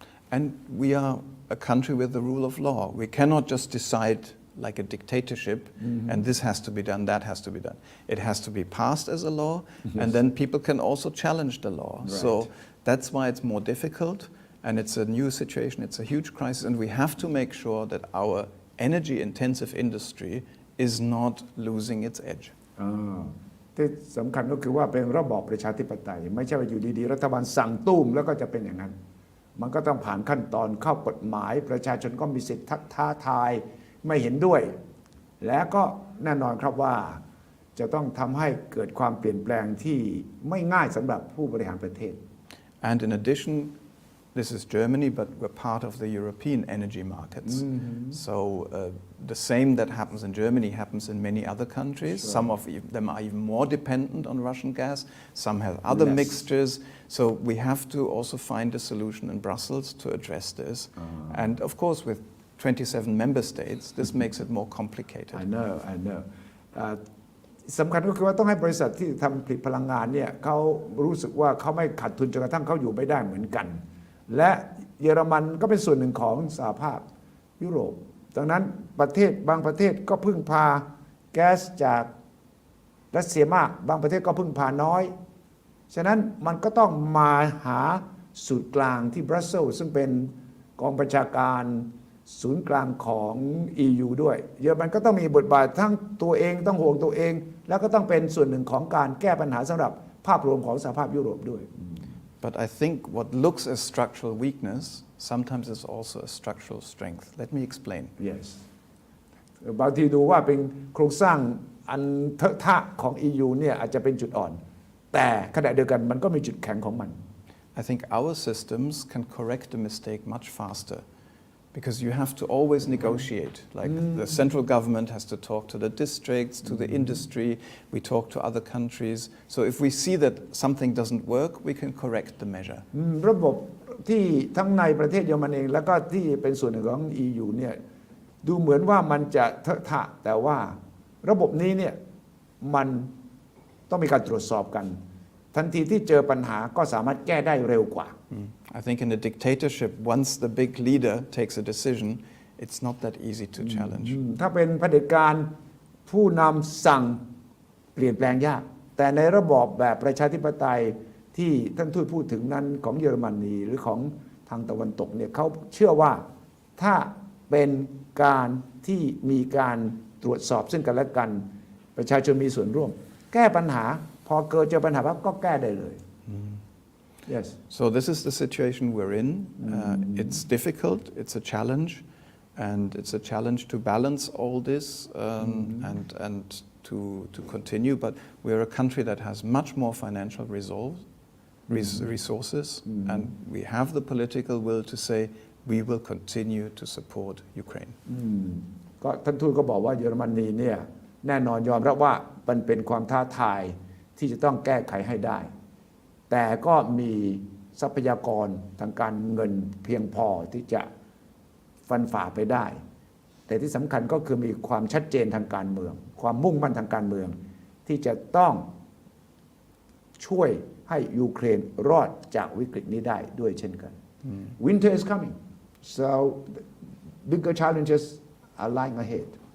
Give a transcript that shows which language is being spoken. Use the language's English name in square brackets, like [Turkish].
[English] And we are a country with the rule of law. We cannot just decide like a dictatorship, and this has to be done, that has to be done. It has to be passed as a law, and then people can also challenge the law. Right. So that's why it's more difficult, and it's a new situation, it's a huge crisis, and we have to make sure that our energy-intensive industry is not losing its edge. [Thai] ที่สำคัญก็คือว่าเป็นระบอบประชาธิปไตยไม่ใช่ว่าอยู่ดีๆรัฐบาลสั่งตุ้มแล้วก็จะเป็นอย่างนั้น มันก็ต้องผ่านขั้นตอนเข้ากฎหมายประชาชนก็มีสิทธิ์ท้าทายไม่เห็นด้วย และก็แน่นอนครับว่าจะต้องทำให้เกิดความเปลี่ยนแปลงที่ไม่ง่ายสำหรับผู้บริหารประเทศ [English] And in addition, this is Germany, but we're part of the European energy markets. So the same that happens in Germany happens in many other countries. Sure. Some of them are even more dependent on Russian gas. Some have other Less. mixtures. So we have to also find a solution in Brussels to address this. And of course, with 27 member states, this makes it more complicated. I know [Thai] สำคัญก็คือว่าต้องให้บริษัทที่ทำผลิตพลังงานเนี่ยเขารู้สึกว่าเขาไม่ขาดทุนจนกระทั่งเขาอยู่ไม่ได้เหมือนกัน และเยอรมันก็เป็นส่วนหนึ่งของสหภาพยุโรปดังนั้นประเทศบางประเทศก็พึ่งพาแก๊สจาก รัสเซียมากบางประเทศก็พึ่งพาน้อยฉะนั้นมันก็ต้องมาหาศูนย์กลางที่บรัสเซลส์ซึ่งเป็นกองบัญชาการศูนย์กลางของ EU ด้วยเยอรมันก็ต้องมีบทบาททั้งตัวเองต้องห่วงตัวเองแล้วก็ต้องเป็นส่วนหนึ่งของการแก้ปัญหาสำหรับภาพรวมของสหภาพยุโรปด้วย [English] But I think what looks as structural weakness sometimes is also a structural strength. Let me explain. [Thai] Yes บางทีดูว่าเป็นโครงสร้างอันเทอะทะของ EU เนี่ยอาจจะเป็นจุดอ่อนแต่ขณะเดียวกันมันก็มีจุดแข็งของมัน [English] I think our systems can correct a mistake much faster because you have to always negotiate. Like the central government has to talk to the districts, to the industry, we talk to other countries. So if we see that something doesn't work, we can correct the measure. [Thai] ระบบที่ทั้งในประเทศเยอรมันเองแล้วก็ที่เป็นส่วนหนึ่งของ EU เนี่ยดูเหมือนว่ามันจะเทอะทะแต่ว่าระบบนี้เนี่ยมันต้องมีการตรวจสอบกัน ทันทีที่เจอปัญหาก็สามารถแก้ได้เร็วกว่า [English] I think in a dictatorship, once the big leader takes a decision, it's not that easy to challenge. [Thai] ถ้าเป็นเผด็จการผู้นำสั่งเปลี่ยนแปลงยาก แต่ในระบอบแบบประชาธิปไตยที่ท่านทูตพูดถึงนั้นของเยอรมนีหรือของทางตะวันตกเนี่ยเขาเชื่อว่าถ้าเป็นการที่มีการตรวจสอบซึ่งกันและกันประชาชนมีส่วนร่วมแก้ปัญหาพอเจอปัญหาปั๊บก็แก้ได้เลย Yes. [English] So this is the situation we're in. It's difficult. It's a challenge, and it's a challenge to balance all this and to continue. But we're a country that has much more financial resources, and we have the political will to say we will continue to support Ukraine. [Thai] ก็ท่านทูตก็บอกว่าเยอรมนีเนี่ยแน่นอนยอมรับว่ามันเป็นความท้าทายที่จะต้องแก้ไขให้ได้แต่ก็มีทรัพยากรทางการเงินเพียงพอที่จะ ฟันฝ่าไปได้แต่ที่สำคัญก็คือมีความชัดเจนทางการเมืองความมุ่งมั่นทางการเมืองที่จะต้องช่วยให้ยูเครนรอดจากวิกฤตนี้ได้ด้วยเช่นกัน [English] Winter is coming so bigger challenges are lying ahead